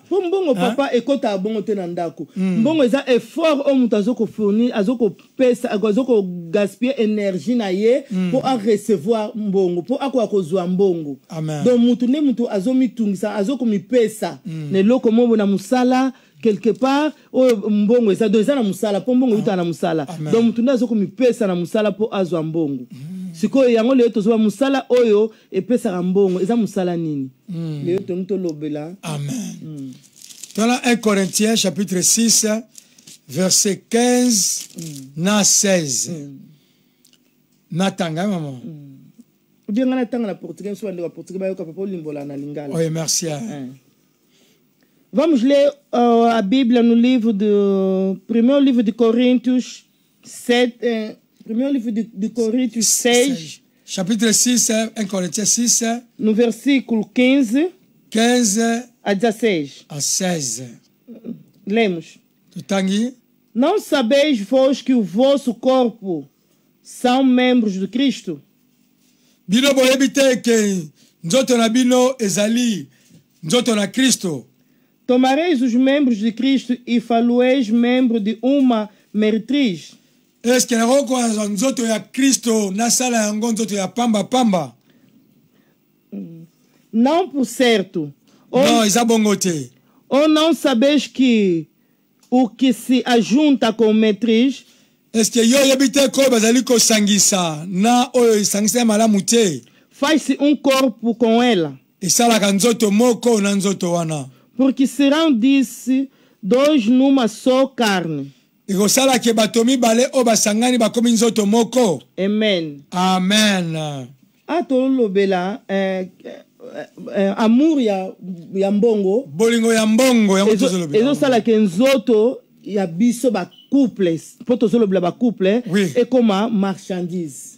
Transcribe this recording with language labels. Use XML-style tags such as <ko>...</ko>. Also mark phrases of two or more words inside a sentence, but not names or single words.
<ln>po mbongo papa ekota bongo te na ndako mbongo eza effort o mutu azoko fournir azoko pesa azoko</ln> <fr>gaspiller énergie</fr> <ln>na ye</ln> <fr>pour a recevoir</fr> <ln>mbongo pour akwa kozwa mbongo donc mutu ne mutu azomitungisa azoko mi pesa ne loko mobo na musala</ln> <fr>quelque part</fr> <ln>o mbongo eza do eza na musala po mbongo yuta na musala donc mutu ndazo ko mi pesa na musala po azwa mbongo siko yango le to zo musala oyo e pesa ka mbongo eza musala nini le to nto lobela amen.</ln> <fr>Dans la 1 Corinthiens chapitre 6 verset 15</fr> <ln>na 16 natanga maman bien ngana tanga na portugais so ande portugais bayoka papa limbola na lingala</ln> <fr>oui merci</fr> <pt>vamos ler a Bíblia no livro do primeiro livro de Coríntios 7 primeiro livro de Coríntios 6</pt> <fr>chapitre 6 1 Corinthiens 6</fr> <pt>no versículo 15 a 16 lemos</pt> <ln>tangi</ln> <pt>não sabeis vós que o vosso corpo são membros de Cristo</pt> <ln>bino boyebi te ke nzoto na bino ezali nzoto na Kristo</ln> <pt>tomareis os membros de Cristo e faloeis membro de uma meretriz</pt> <fr>est-ce que</fr> <ln>nako nzoto ya Kristo nasala yango nzoto ya pamba</ln> <pt>não por certo</pt> <ln>non eza bongo te</ln> <pt>ou não sabeis que o que se ajunta com meretriz</pt> <fr>est-ce que</fr> <ln>yo yebi te ko bazali ko sangisa na oyo sangisa malamu te</ln> <pt>faz-se corpo com ela</pt> <ln>esalaka nzoto moko na nzoto wana</ln> <pt>porque serão disse dois numa só carne.</pt> <ln>ekosala ke bato mibale oyo basangani bakomi nzoto moko. Amen. Amen. Atolobela amour ya mbongo. Bolingo ya mbongo yango tozolobela. Ezosala ke nzoto ya biso ba couple po tozolobela ba couple</ln> <fr>et comme marchandise.</fr>